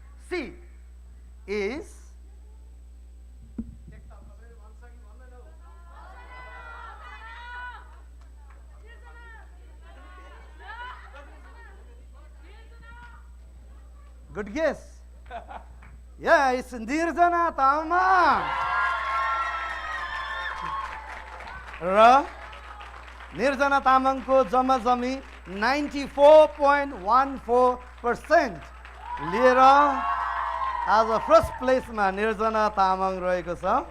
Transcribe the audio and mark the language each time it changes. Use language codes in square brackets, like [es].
[en] She is good guess. Yeah, it's Nirjana Tamang. [ne] र निर्जना तामाङको जम्माजमी 94.14% लिएर आज फर्स्ट प्लेसमा निर्जना तामाङ रहेको छ।